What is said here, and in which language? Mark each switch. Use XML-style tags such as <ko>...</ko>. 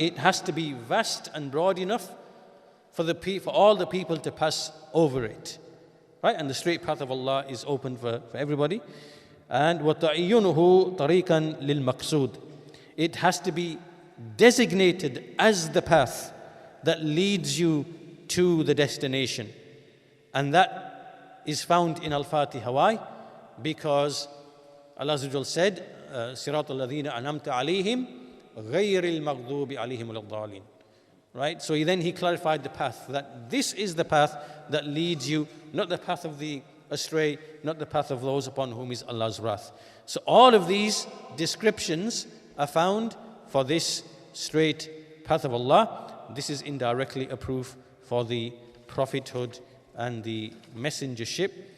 <en>It has to be vast and broad enough for all the people to pass over it, right? And the straight path of Allah is open for everybody.</en> <ar>And وَتَعِيُّنُهُ طَرِيقًا لِلْمَقْصُودِ.</ar> <en>It has to be designated as the path that leads you to the destination. And that is found in Al-Fātiḥah. Why? Because Allah Azza wa Jal said,</en> <ar>صِرَاطَ الَّذِينَ أَنْعَمْتَ عَلَيْهِمْ غَيْرِ الْمَغْضُوبِ عَلَيْهِمْ وَلَا الضَّالِّينَ.</ar> <en>Right? So then he clarified the path, that this is the path that leads you, not the path of the astray, not the path of those upon whom is Allah's wrath. So all of these descriptions are found for this straight path of Allah. This is indirectly a proof for the prophethood and the messengership.</en>